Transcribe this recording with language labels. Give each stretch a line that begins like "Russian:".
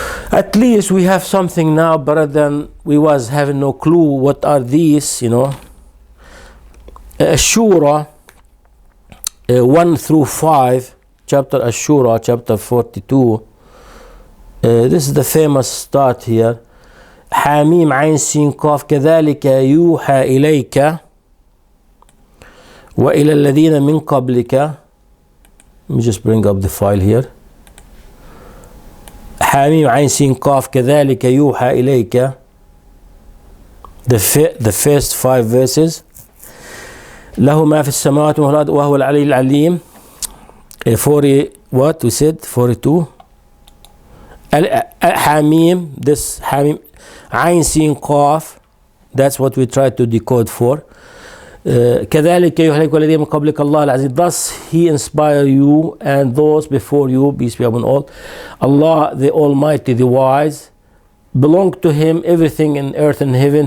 English: At least we have something now better than we was having no clue what are these, you know. Ashura 1 through 5, chapter Ashura, chapter 42. This is the famous start here.
Arabic: حاميم عين سين قاف كذلك يوحى إليك وإلى الذين من قبلك.
English: Let me just bring up the file here.
Arabic: حاميم عين سين قاف كذلك يوحى إليك.
English: The first 5 verses.
Arabic: له ما في السماوات والأرض وهو العلي العليم.
English: 40 what we said 42. حاميم, this
Arabic: حاميم عين سين قاف,
English: that's what we try to decode for.
Arabic: كذلك يهلك الذين من قبلك الله العزيز.
English: Thus he inspire you and those before you, peace be upon all. Allah the Almighty, the Wise, belong to him everything in earth and heaven.